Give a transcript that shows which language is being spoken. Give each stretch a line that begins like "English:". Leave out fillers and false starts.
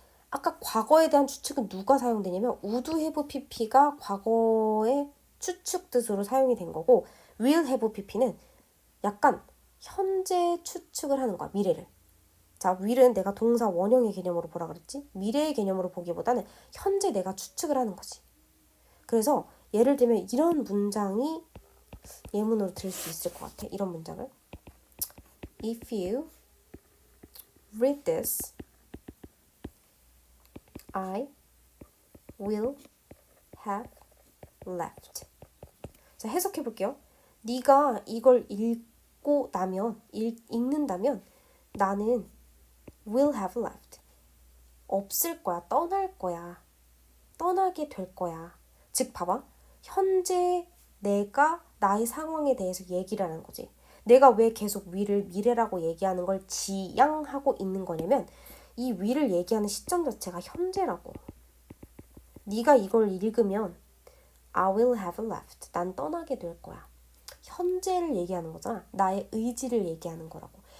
Korean: 아까 과거에 대한 추측은 누가 사용되냐면 would have pp가 과거의 추측 뜻으로 사용이 된 거고 will have pp는 약간 현재 추측을 하는 거야. 미래를. 자, will은 내가 동사 원형의 개념으로 보라 그랬지? 미래의 개념으로 보기보다는 현재 내가 추측을 하는 거지. 그래서 예를 들면 이런 문장이 예문으로 들을 수 있을 것 같아. 이런 문장을.
English: If you read this, I will have left.
Korean: 자, 해석해 볼게요. 네가 이걸 읽고 나면, 읽는다면 나는
English: will have left.
Korean: 없을 거야. 떠날 거야. 떠나게 될 거야. 즉, 봐봐. 현재 내가 나의 상황에 대해서 얘기를 하는 거지. 내가 왜 계속 will을 미래라고 얘기하는 걸 지향하고 있는 거냐면 이 will을 얘기하는 시점 자체가 현재라고. 네가 이걸 읽으면
English: I will have left.
Korean: 난 떠나게 될 거야. 현재를 얘기하는 거잖아. 나의 의지를 얘기하는 거라고.